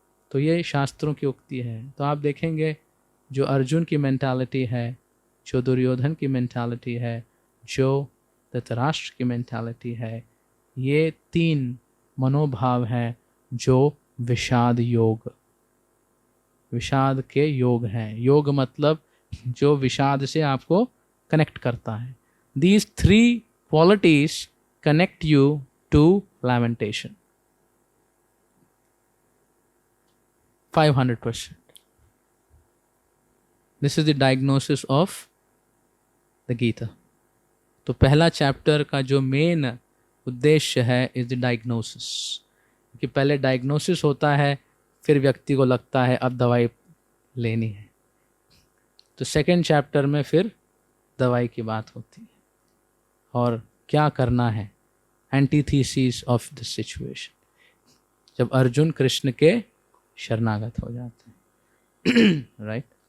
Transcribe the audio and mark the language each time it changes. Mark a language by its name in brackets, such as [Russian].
[Hindi] तो ये शास्त्रों की उक्ति है। तो आप देखेंगे जो अर्जुन की मेंटालिटी है, जो दुर्योधन की मेंटालिटी है, जो धृतराष्ट्र की मेंटालिटी है, ये 3 मनोभाव हैं जो विषाद योग, विषाद के योग हैं। योग मतलब जो विषाद से आपको कनेक्ट करता है। [English] These 3 qualities connect you to lamentation 500%. This is the diagnosis of the Gita. [Hindi] तो पहला चैप्टर का जो मेन उद्देश्य है [English] is the diagnosis, [Hindi] कि पहले डायग्नोसिस होता है फिर व्यक्ति को लगता है अब दवाई लेनी है। तो सेकेंड चैप्टर में फिर दवाई की बात होती है और क्या करना है, [English] antithesis of the situation, [Hindi] जब अर्जुन कृष्ण के शरणागत हो जाते हैं राइट।